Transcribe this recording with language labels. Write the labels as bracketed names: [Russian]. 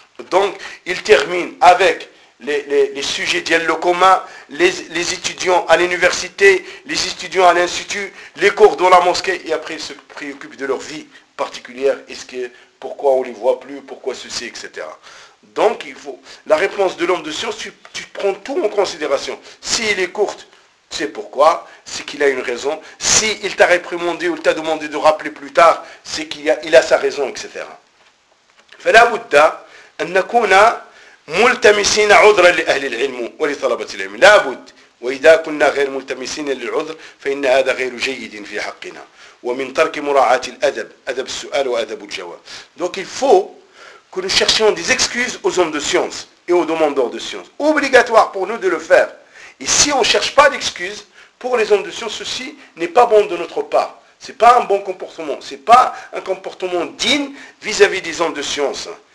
[French] Donc, il termine avec les sujets dialogue commun, les étudiants à l'université, les étudiants à l'institut, les cours dans la mosquée, et après il se préoccupe de leur vie particulière, pourquoi on ne les voit plus, pourquoi ceci, etc. Donc, il faut la réponse de l'homme de science, tu prends tout en considération. S'il est courte, tu sais pourquoi, c'est qu'il a une raison. S'il t'a réprimandé ou t'a demandé de rappeler plus tard, c'est qu'il a sa raison, etc. [Arabic] فلا بد أن نكون ملتمسين عذرا لأهل العلم ولطلبة العلم. لا بد. وإذا كنا غير ملتمسين للعذر فإن هذا غير جيد في حقنا. ومن ترك مراعاة الأدب، أدب السؤال وأدب الجواب. [French] Donc il faut que nous cherchions des excuses aux hommes de science et aux demandeurs de science. Obligatoire pour nous de le faire. Et si on ne cherche pas d'excuses pour les hommes de science, ceci n'est pas bon de notre part. Ce n'est pas un bon comportement, ce n'est pas un comportement digne vis-à-vis des hommes de science.